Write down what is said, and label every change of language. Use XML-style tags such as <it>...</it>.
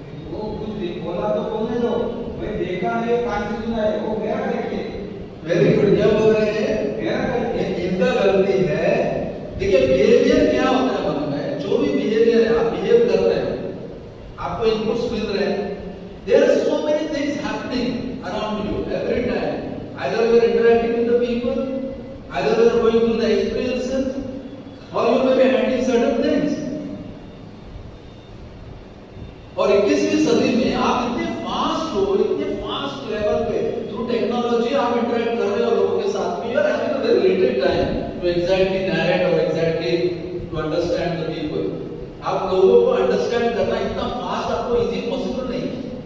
<hi>वो कुछ बोला तो बोलने दो, भाई देखा है कान से सुना है, वो मेरा करके। वेरी गुड, क्या बोल रहे हैं? मेरा करके इनका गलती है। देखिए बिहेवियर क्या होता है मन में, जो भी बिहेवियर है, आप बिहेव कर रहे हैं, आपको इनपुट्स मिल रहे हैं,</hi> <en>there are so many things happening around you every time. Either you are interacting with the people, either you are going through the experiences, or you may be handling certain things.</en> <hi>और 21वीं सदी में आप इतने fast हो, इतने fast level पे through technology आप इंटरेक्ट कर रहे हो लोगों के साथ में,</hi> <en>you are having a very limited time to exactly narrate or exactly to understand the people.</en> <hi>आप लोगों को अंडरस्टैंड करना इतना फास्ट आपको इजी पॉसिबल नहीं है।</hi>